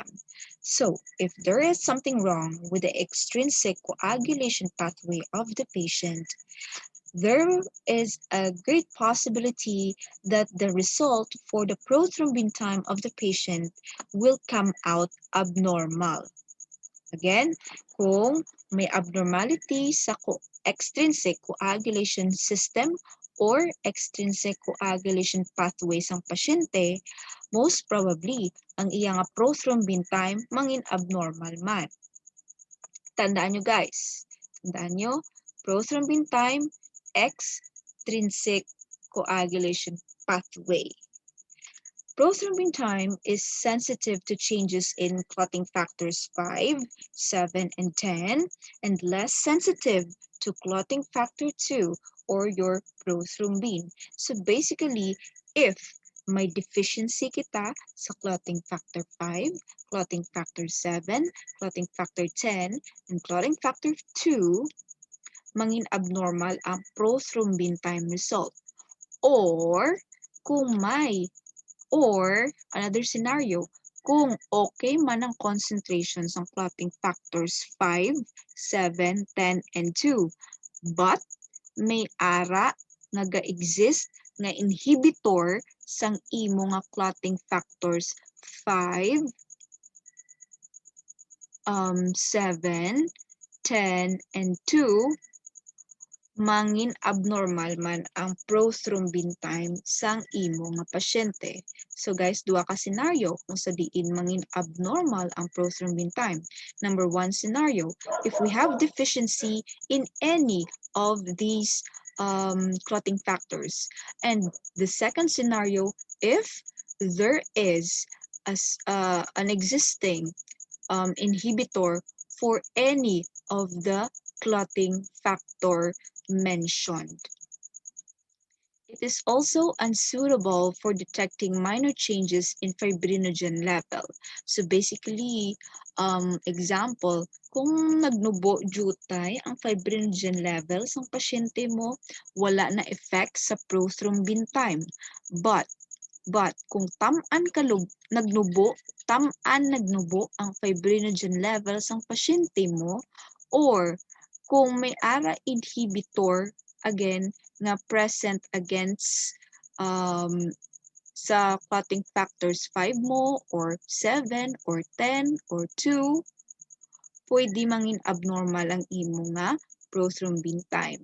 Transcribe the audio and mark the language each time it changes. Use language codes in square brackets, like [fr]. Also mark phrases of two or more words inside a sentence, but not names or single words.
[en] So, if there is something wrong with the extrinsic coagulation pathway of the patient, there is a great possibility that the result for the prothrombin time of the patient will come out abnormal. Again, [hil] kung may abnormality sa [en] extrinsic coagulation system or extrinsic coagulation pathway [hil] sang pasyente, [en] most probably [hil] ang iyang [en] prothrombin time [hil] mangin abnormal man. Tandaan nyo guys, tandaan nyo, [en] prothrombin time, extrinsic coagulation pathway. Prothrombin time is sensitive to changes in clotting factors 5, 7, and 10, and less sensitive to clotting factor 2 or your prothrombin. So basically, if may deficiency [hil] kita sa [en] clotting factor 5, clotting factor 7, clotting factor 10, and clotting factor 2, [hil] mangin abnormal ang [en] prothrombin time result. Or, [hil] kung may [en] Or, another scenario, [hil] kung okay man ang concentrations ng [en] clotting factors 5, 7, 10, and 2, but [hil] may ara nga ga-exist nga inhibitor sang imo nga [en] clotting factors 5, [hil] 7, 10, and 2, mangin abnormal man ang [en] prothrombin time [hil] sang imo nga pasyente. [en] So guys, [hil] duha ka scenario kung sa diin mangin abnormal ang prothrombin time. [en] Number one scenario, if we have deficiency in any of these clotting factors. And the second scenario, if there is an existing inhibitor for any of the clotting factor mentioned. It is also unsuitable for detecting minor changes in fibrinogen level. So basically, example, [hil] kung nagnubo jutay ang [en] fibrinogen level [hil] ng pasyente mo, wala na effect sa [en] prothrombin time. [hil] But kung nagnubo ang [en] fibrinogen levels [hil] ng pasyente mo, or kung may ARA inhibitor, again, nga present against sa [en] clotting factors 5 [hil] mo, or 7, or 10, or 2, pwede mangin abnormal ang imo nga [en] prothrombin time.